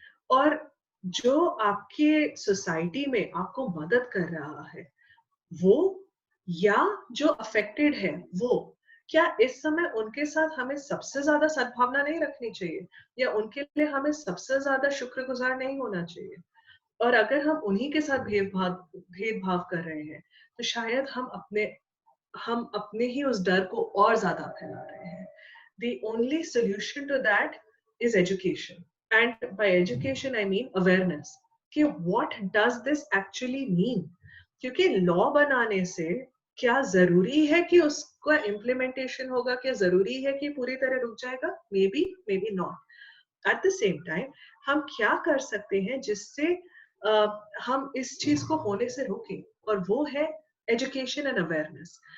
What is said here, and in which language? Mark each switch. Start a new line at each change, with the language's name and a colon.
Hindi: और जो आपके सोसाइटी में आपको मदद कर रहा है, वो या जो अफेक्टेड है वो, क्या इस समय उनके साथ हमें सबसे ज़्यादा सद्भावना नहीं रखनी चाहिए? या उनके लिए हमें सबसे ज़्यादा शुक्रगुज़ार नहीं होना चाहिए? और अगर हम उन्हीं के साथ भेदभाव कर रहे हैं, तो शायद हम अपने ही उस डर को और ज़्यादा फैला रहे हैं।
English: The only solution to that is education. And by education, I mean awareness.
Hindi: कि
English: what does this actually mean?
Hindi: क्योंकि लॉ बनाने से क्या ज़रूरी है कि उसका इम्प्लीमेंटेशन होगा? क्या ज़रूरी है कि पूरी तरह रुक जाएगा?
English: Maybe, maybe not.
Hindi: At the same time हम क्या कर सकते हैं जिससे हम इस चीज को होने से रोकें, और वो है
English: Education and awareness.